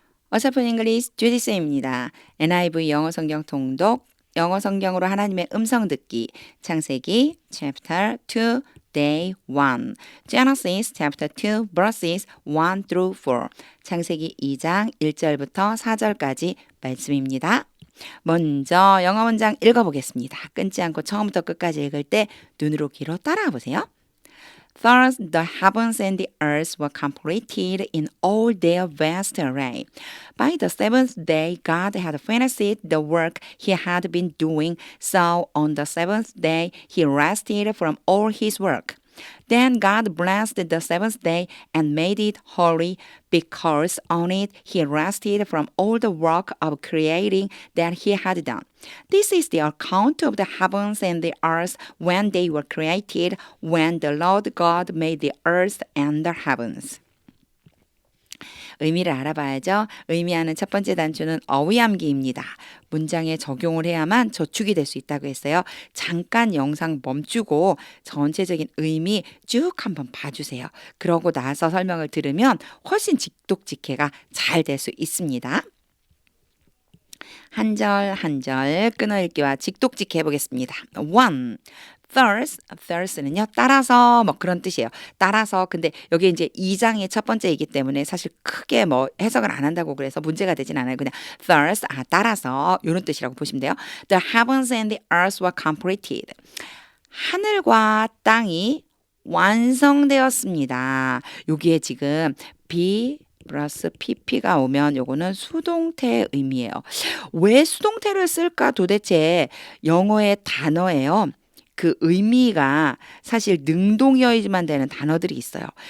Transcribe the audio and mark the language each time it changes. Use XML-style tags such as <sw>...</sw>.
<ko>어서픈 잉글리시 주디스입니다. NIV 영어 성경 통독, 영어 성경으로 하나님의 음성 듣기, 창세기</ko> <en>chapter 2 day 1, Genesis chapter 2 verses 1 through 4,</en> <ko>창세기 2장 1절부터 4절까지 말씀입니다. 먼저 영어 문장 읽어보겠습니다. 끊지 않고 처음부터 끝까지 읽을 때 눈으로 귀로 따라와 보세요.</ko> <en>Thus the heavens and the earth were completed in all their vast array. By the seventh day God had finished the work he had been doing, so on the seventh day he rested from all his work. Then God blessed the seventh day and made it holy, because on it he rested from all the work of creating that he had done. This is the account of the heavens and the earth when they were created, when the Lord God made the earth and the heavens.</en> <ko>의미를 알아봐야죠. 의미하는 첫 번째 단추는 어휘암기입니다. 문장에 적용을 해야만 저축이 될 수 있다고 했어요. 잠깐 영상 멈추고 전체적인 의미 쭉 한번 봐주세요. 그러고 나서 설명을 들으면 훨씬 직독직해가 잘 될 수 있습니다. 한 절 한 절 끊어읽기와 직독직해 보겠습니다. 1. Thirs는요, 따라서 뭐 그런 뜻이에요. 따라서, 근데 여기 이제 2장의 첫 번째이기 때문에 사실 크게 뭐 해석을 안 한다고 그래서 문제가 되진 않아요. 그냥 thirst, 따라서 이런 뜻이라고 보시면 돼요.</ko> <en>The heavens and the earth were completed.</en> <ko>하늘과 땅이 완성되었습니다. 여기에 지금 be 플러스 pp가 오면 요거는 수동태 의미예요. 왜 수동태를 쓸까 도대체 영어의 단어예요. 그 의미가 사실 능동이어야지만 되는 단어들이 있어요.</ko>